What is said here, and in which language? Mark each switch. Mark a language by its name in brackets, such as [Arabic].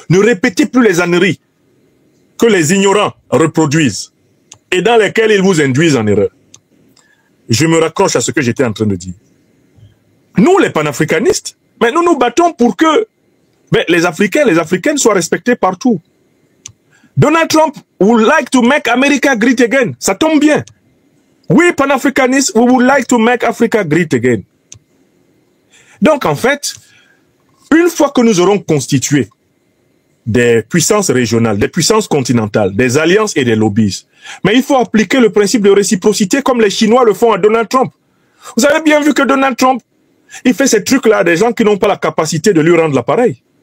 [French] Ne répétez plus les âneries que les ignorants reproduisent et dans lesquelles ils vous induisent en erreur. Je me raccroche à ce que j'étais en train de dire. Nous, les panafricanistes, mais nous nous battons pour que les Africains, les Africaines soient respectés partout. [English] Donald Trump would like to make America great again. [French] Ça tombe bien. [English] We panafricanistes, we would like to make Africa great again. [French] Donc, en fait, une fois que nous aurons constitué des puissances régionales, des puissances continentales, des alliances et des lobbies, mais il faut appliquer le principe de réciprocité comme les Chinois le font à Donald Trump. Vous avez bien vu que Donald Trump, il fait ces trucs-là à des gens qui n'ont pas la capacité de lui rendre l'appareil.